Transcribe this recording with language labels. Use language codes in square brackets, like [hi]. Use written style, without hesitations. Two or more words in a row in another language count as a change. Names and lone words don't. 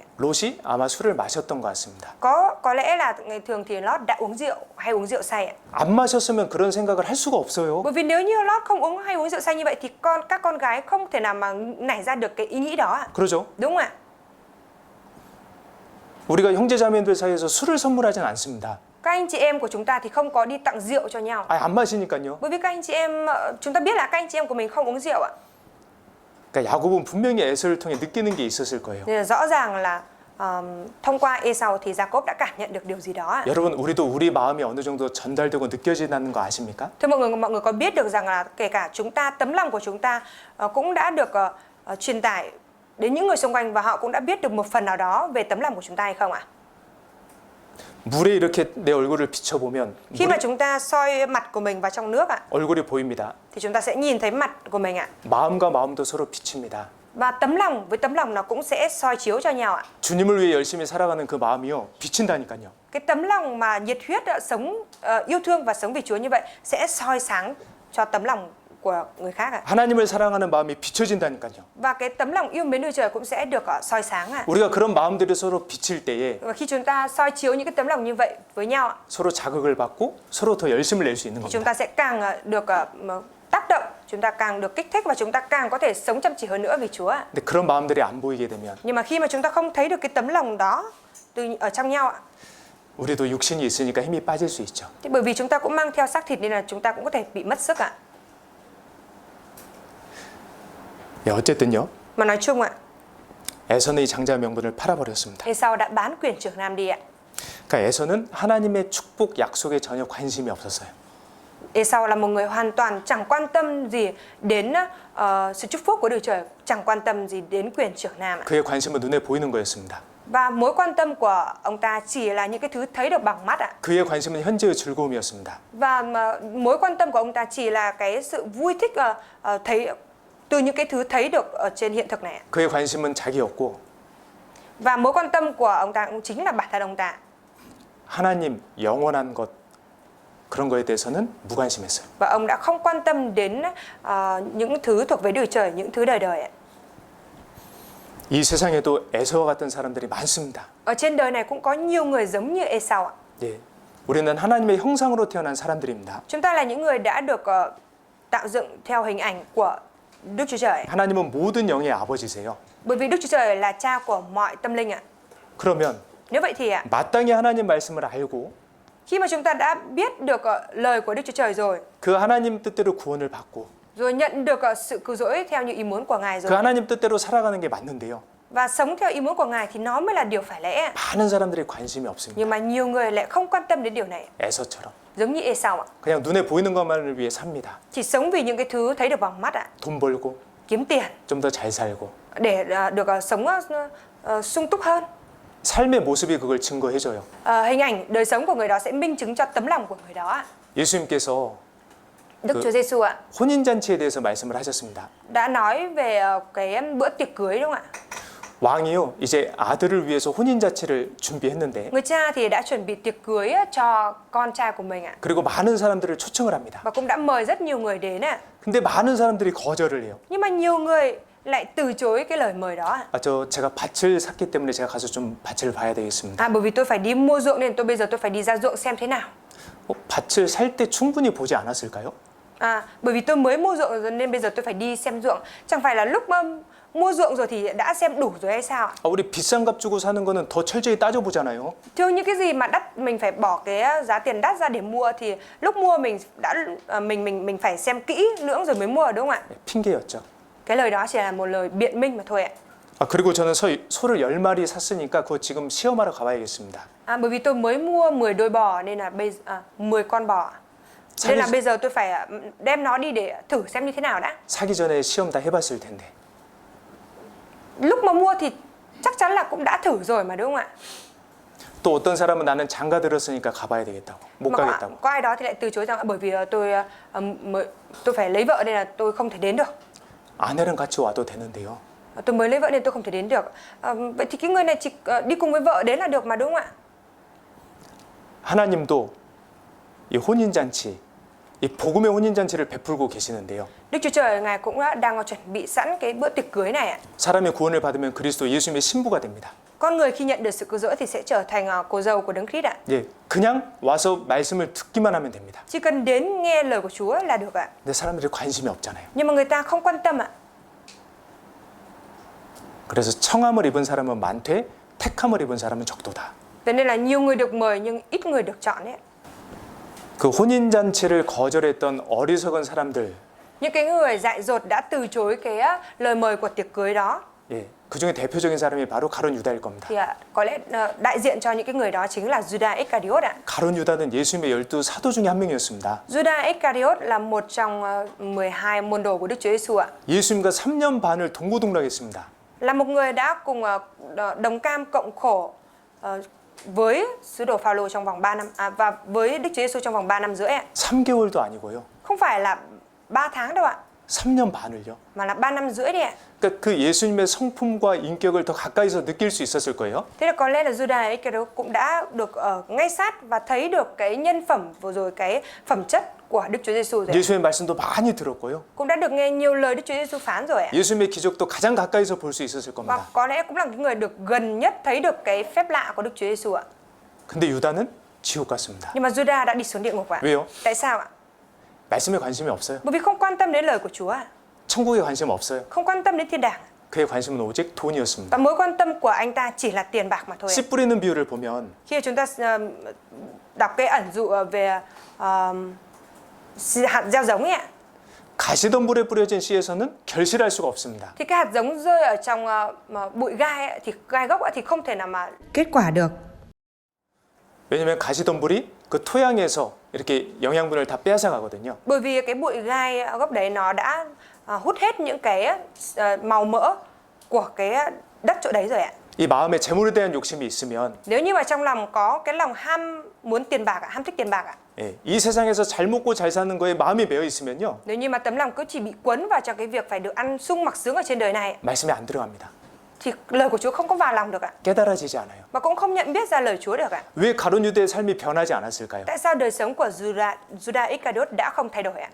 [ko] 롯이 아마 술을 마셨던 것 같습니다. [vi] Có lẽ là ngày thường thì Lót đã uống rượu hay uống rượu say ạ. [ko] 안 마셨으면 그런 생각을 할 수가 없어요. [vi] Bởi vì nếu như Lót không uống hay uống rượu say như vậy thì các con gái không thể nào mà nảy ra được cái ý nghĩ đó ạ. [ko] 그러죠? [vi] Đúng không ạ? [ko] 우리가 형제자매들 사이에서 술을 선물하진 않습니다. [vi] Các anh chị em của chúng ta thì không có đi tặng rượu cho nhau. [ko] 안 마시니까요. [vi] Bởi vì các anh chị em chúng ta biết là các anh chị em của mình không uống rượu ạ. [ko] 그러니까 야곱은 분명히 에서를 통해 느끼는 게 있었을 거예요. [vi] Nên là rõ ràng là thông qua Esau thì Jacob đã cảm nhận được điều gì đó ạ. [ko] 여러분 우리도 우리 마음이 어느 정도 전달되고 느껴진다는 거 아십니까? [vi] Thưa mọi người có biết được rằng là kể cả chúng ta tấm lòng của chúng ta cũng đã được truyền tải đến những người xung quanh và họ cũng đã biết được một phần nào đó về tấm lòng của chúng ta hay không ạ? [ko] 물에 이렇게 내 얼굴을 비춰보면 [vi] Khi mà chúng ta soi mặt của mình vào trong nước ạ, [ko] 얼굴이 보입니다. [vi] thì chúng ta sẽ nhìn thấy mặt của mình ạ. [ko] 마음과 마음도 서로 비칩니다. [vi] Và tấm lòng với tấm lòng nó cũng sẽ soi chiếu cho nhau ạ. [ko] 주님을 위해 열심히 살아가는 그 마음이요 비친다니까요. [vi] Cái tấm lòng mà nhiệt huyết sống yêu thương và sống vì Chúa như vậy sẽ soi sáng cho tấm lòng của người khác ạ. [ko] 하나님을 사랑하는 마음이 비춰진다니까요. [vi] Và cái tấm lòng yêu mến Đức Trời cũng sẽ được soi sáng ạ. [ko] 우리가 그런 마음들이 서로 비칠 때에 [vi] Và khi chúng ta soi chiếu những cái tấm lòng như vậy với nhau ạ, [ko] 서로 자극을 받고 서로 더 열심을 낼 수 있는 [vi] thì chúng [ko] 겁니다. [vi] ta sẽ càng được tác động, chúng ta càng được kích thích và chúng ta càng có thể sống chăm chỉ hơn nữa vì Chúa ạ. [ko] 근데 그런 마음들이 안 보이게 되면 [vi] Nhưng mà khi mà chúng ta không thấy được cái tấm lòng đó ở trong nhau ạ, [ko] 우리도 육신이 있으니까 힘이 빠질 수 있죠. [vi] thì bởi vì chúng ta cũng mang theo xác thịt nên là chúng ta cũng có thể bị mất sức ạ. [ko] 예, 어쨌든요. [vi] Mà nói chung ạ, [ko] 에서는 이 장자 명분을 팔아버렸습니다. [vi] Esau đã bán quyền trưởng nam đi ạ. [ko] 그러니까 에서는 하나님의 축복 약속에 전혀 관심이 없었어요. [vi] Esau là một người hoàn toàn chẳng quan tâm gì đến sự chúc phúc của Đức Trời, chẳng quan tâm gì đến quyền trưởng nam ạ. [ko] 그의 관심은 눈에 보이는 거였습니다. [vi] Và mối quan tâm của ông ta chỉ là những cái thứ thấy được bằng mắt ạ. [ko] 그의 관심은 현재의 즐거움이었습니다. [vi] Và mối quan tâm của ông ta chỉ là cái sự vui thích thấy từ những cái thứ thấy được ở trên hiện thực này. [ko] 그의 관심은 자기였고 [vi] Và mối quan tâm của ông ta cũng chính là bản thân ông ta. [ko] 하나님 영원한 것 그런 거에 대해서는 무관심했어요. [vi] Và ông đã không quan tâm đến những thứ thuộc về Đức Trời, những thứ đời đời ạ. [ko] 이 세상에도 에서와 같은 사람들이 많습니다. [vi] Ở trên đời này cũng có nhiều người giống như Esau ạ. [ko] 예, 우리는 하나님의 형상으로 태어난 사람들입니다. [vi] Chúng ta là những người đã được tạo dựng theo hình ảnh của Đức Chúa Trời. [ko] 하나님은 모든 영의 아버지세요. [vi] Bởi vì Đức Chúa Trời là cha của mọi tâm linh ạ. [ko] 그러면 [vi] Nếu vậy thì ạ, [ko] 마땅히 하나님 말씀을 알고 [vi] khi mà chúng ta đã biết được lời của Đức Chúa Trời rồi, [ko] 그 하나님 뜻대로 구원을 받고 [vi] rồi nhận được sự cứu rỗi theo như ý muốn của Ngài [ko] 그 [vi] rồi, [ko] 하나님 뜻대로 살아가는 게 맞는데요. [vi] và sống theo ý muốn của Ngài thì nó mới là điều phải lẽ. [ko] 많은 사람들이 관심이 없습니다. [vi] Nhưng mà nhiều người lại không quan tâm đến điều này, [ko] 에서처럼 [vi] giống như Esau ạ. [ko] 그냥 눈에 보이는 것만을 위해 삽니다. [vi] Chỉ sống vì những cái thứ thấy được bằng mắt ạ, [ko] 돈 벌고 [vi] kiếm tiền [ko] 좀 더 잘 살고 [vi] để được sống sung túc hơn. [ko] 삶의 모습이 그걸 증거해줘요. [vi] Hình ảnh đời sống của người đó sẽ minh chứng cho tấm lòng của người đó ạ. [ko] 예수님께서 [vi] Đức Chúa Giêsu ạ [ko] 혼인잔치에 대해서 말씀을 하셨습니다. [vi] đã nói về cái bữa tiệc cưới đúng không ạ? [ko] 왕이요 이제 아들을 위해서 혼인잔치를 준비했는데 [vi] Người cha thì đã chuẩn bị tiệc cưới cho con trai của mình ạ, [ko] 그리고 많은 사람들을 초청을 합니다. [vi] và cũng đã mời rất nhiều người đến ạ. [ko] 근데 많은 사람들이 거절을 해요. [vi] Nhưng mà nhiều người lại từ chối cái lời mời đó ạ. [ko] 제가 밭을 샀기 때문에 제가 가서 좀 밭을 봐야 되겠습니다. [vi] Bởi vì tôi phải đi mua ruộng nên bây giờ tôi phải đi ra ruộng xem thế nào. [ko] 밭을 살 때 충분히 보지 않았을까요? [vi] Bởi vì tôi mới mua ruộng rồi nên bây giờ tôi phải đi xem ruộng. Chẳng phải là lúc mua ruộng rồi thì đã xem đủ rồi hay sao? [ko] 우리 비싼 값 주고 사는 거는 더 철저히 따져보잖아요. [vi] Thường những cái gì mà đắt mình phải bỏ cái giá tiền đắt ra để mua thì lúc mua mình đã mình phải xem kỹ lưỡng rồi mới mua đúng không ạ? [ko] 핑계였죠. [vi] Cái lời đó chỉ là một lời biện minh mà thôi ạ. [ko] 그리고 저는 소를 10마리 샀으니까 그거 지금 시험하러 가봐야겠습니다. [vi] Bởi vì tôi mới mua 10 đôi bò nên là 10 con bò. Nên là bây giờ tôi phải đem nó đi để thử xem như thế nào đã. [ko] 사기 전에 시험 다 해봤을 텐데. [vi] Lúc mà mua thì chắc chắn là cũng đã thử rồi mà đúng không ạ? [ko] 또 어떤 사람은 나는 장가 들었으니까 가봐야 되겠다고 못 [vi] Mà [ko] 가겠다고. [vi] có ai đó thì lại từ chối rằng bởi vì tôi phải lấy vợ nên là tôi không thể đến được. [ko] 아내랑 같이 와도 되는데요. [vi] Tôi mới lấy vợ nên tôi không thể đến được. Vậy thì cái người này chỉ đi cùng với vợ đến là được mà đúng không ạ? [ko] 하나님도 이 혼인잔치, 이 복음의 혼인잔치를 베풀고 계시는데요. [vi] Đức Chúa Trời Ngài cũng đang chuẩn bị sẵn cái bữa tiệc cưới này ạ. [ko] 사람이 구원을 받으면 그리스도 예수님의 신부가 됩니다. [vi] Con người khi nhận được sự cứu rỗi thì sẽ trở thành cô dâu của Đấng Christ ạ. [ko] 예, 그냥 와서 말씀을 듣기만 하면 됩니다. [vi] Chỉ cần đến nghe lời của Chúa là được ạ. [ko] 근데 사람들이 관심이 없잖아요. [vi] Nhưng mà người ta không quan tâm ạ. [ko] 그래서 청함을 입은 사람은 많되 택함을 입은 사람은 적도다. [vi] Vậy nên là nhiều người được mời nhưng ít người được chọn đấy. [ko] 그 혼인잔치를 거절했던 어리석은 사람들, [vi] Những cái người dại dột đã từ chối cái lời mời của tiệc cưới đó [ko] 예, 그 중에 대표적인 사람이 바로 가룟 유다일 겁니다. [vi] thì có lẽ đại diện cho những cái người đó chính là Judas Iscariot ạ. [ko] 가룟 유다는 예수님의 12 사도 중에 한 명이었습니다. [vi] Judas Iscariot là một trong 12 môn đồ của Đức Chúa Giêsu ạ. [ko] 예수님과 3년 반을 동고동락했습니다. [vi] Là một người đã cùng đồng cam cộng khổ với sứ đồ Phaolô trong vòng 3 năm và với Đức Chúa Giêsu trong vòng 3 năm rưỡi ạ. [ko] 3개월도 아니고요. [vi] Không phải là 3 tháng đâu ạ, [ko] 3년 반을요. [vi] mà là 3 năm rưỡi đi ạ. [ko] 그러니까 그 예수님의 성품과 인격을 더 가까이서 느낄 수 있었을 거예요. [vi] Thế là có lẽ là Judas Iscariot cũng đã được ở ngay sát và thấy được cái nhân phẩm vừa rồi cái phẩm chất của Đức Chúa Giêsu rồi. [ko] 예수님의 말씀도 많이 들었고요. [vi] Cũng đã được nghe nhiều lời Đức Chúa Giêsu phán rồi ạ. [ko] 예수님의 기적도 가장 가까이서 볼 수 있었을 [vi] Và [ko] 겁니다. [vi] có lẽ cũng là cái người được gần nhất thấy được cái phép lạ của Đức Chúa Giêsu ạ. [ko] 근데 유다는 지옥 갔습니다. [vi] Nhưng mà Judas đã đi xuống địa ngục ạ. [ko] 왜요? [vi] Tại sao ạ? [ko] 말씀에 관심이 없어요. [vi] Bởi vì không quan tâm đến lời của Chúa ạ. [ko] 천국에 관심 없어요. [vi] Không quan tâm đến thiên đàng. [ko] 그의 관심은 오직 돈이었습니다. [vi] Và mối quan tâm của anh ta chỉ là tiền bạc mà thôi ạ. [ko] 씨 뿌리는 비유를 보면 [vi] Khi chúng ta đọc cái ẩn dụ về hạt gieo giống ấy ạ, [ko] 가시덤불에 뿌려진 씨에서는 결실할 수가 없습니다. [vi] thì cái hạt giống rơi ở trong bụi gai ấy, thì gai gốc ấy, thì không thể nào mà Kết quả được. [ko] 왜냐하면 가시덤불이 그 토양에서 이렇게 영양분을 다 빼앗아 가거든요. [vi] bởi vì cái bụi gai gốc đấy nó đã hút hết những cái màu mỡ của cái đất chỗ đấy rồi ạ. [ko] 이 마음에 재물에 대한 욕심이 있으면 [vi] Nếu như mà trong lòng có cái lòng ham muốn tiền bạc ạ, ham thích tiền bạc ạ. [ko] 예, 이 세상에서 잘 먹고 잘 사는 거에 마음이 매여 있으면요. [vi] Nếu như mà tấm lòng cứ chỉ bị quấn vào trong cái việc phải được ăn sung mặc sướng ở trên đời này [ko] 말씀에 안 들어갑니다. [vi] thì lời của Chúa không có vào lòng được ạ. [ko] 깨달아지지 않아요. [vi] Mà cũng không nhận biết ra lời Chúa được ạ. [ko] 왜 가룟 유대의 삶이 변하지 않았을까요? [vi] Tại sao đời sống của Judas Iscariot đã không thay đổi ạ?